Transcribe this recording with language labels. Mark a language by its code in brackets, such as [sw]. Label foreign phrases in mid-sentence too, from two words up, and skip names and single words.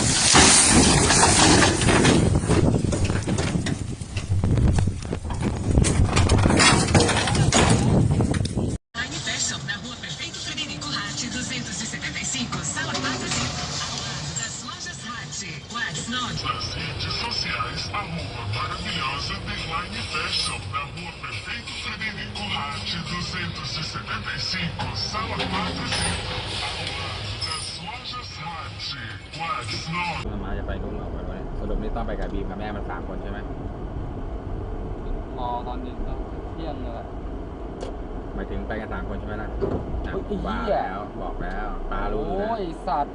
[pt] Fashion na rua Prefeito Frederico Ratti, 275, sala 4 ao lado das lojas Ratti. WhatsApp 9. Nas redes sociais, @maravilhosa _fashion, na rua Prefeito Frederico Ratti, 275, sala 4 ao lado das lojas Ratti. WhatsApp 9. [th] มาจะไปนู่นหรอไปวะสรุปนี่ต้องไปกับบีมกับแม่มัน3 คนใช่ไหม ตอนนี้ก็เที่ยงเลย หมายถึงไปกัน3 คนใช่ไหมล่ะ ไอ้เหี้ย ว่าแล้วบอกแล้วปลารู้อยู่ โอ้ แล้ว ยสัตว์